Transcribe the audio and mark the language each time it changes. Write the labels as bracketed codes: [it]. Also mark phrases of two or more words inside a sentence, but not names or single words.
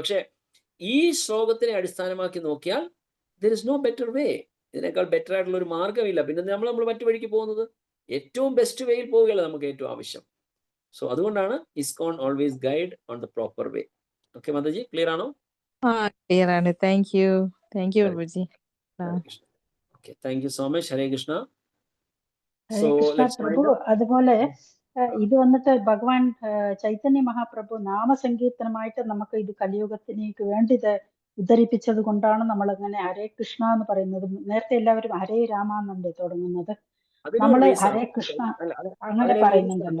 [ml] പക്ഷെ ഈ ശ്ലോകത്തിനെ അടിസ്ഥാനമാക്കി നോക്കിയാൽ [en] there is no better way. [ml] ഇതിനേക്കാൾ ബെറ്റർ ആയിട്ടുള്ള ഒരു മാർഗ്ഗമില്ല. പിന്നെ നമ്മൾ മറ്റു വഴിക്ക് പോകുന്നത് ഏറ്റവും [en] best wayil [ml] പോവുകയല്ല നമുക്ക് ഏറ്റവും ആവശ്യം. [en] സോ അതുകൊണ്ടാണ് ISKCON always guide on the proper way. [ml] ഓക്കെ മാതാജി, ക്ലിയർ ആണോ? ക്ലിയർ ആണ്. [en] thank you [ml] പ്രഭുജി. [en] Okay, thank you so much. [sa] Hare Krishna. ഹരേ കൃഷ്ണ പ്രഭു. [ml] അതുപോലെ ഇത് വന്നിട്ട് ഭഗവാൻ ചൈതന്യ മഹാപ്രഭു നാമസങ്കീർത്തനമായിട്ട് നമുക്ക് ഇത് കലിയുഗത്തിനേക്ക് വേണ്ടി ഇത് ഉദ്ധരിപ്പിച്ചത് കൊണ്ടാണ് നമ്മൾ അങ്ങനെ [sa] ഹരേ കൃഷ്ണ [ml] എന്ന് പറയുന്നത്. നേരത്തെ എല്ലാവരും [sa] ഹരേ രാമ [ml] എന്നല്ലേ തുടങ്ങുന്നത്, നമ്മൾ [sa] ഹരേ കൃഷ്ണ [ml] അങ്ങനെ പറയുന്നുണ്ടല്ലോ.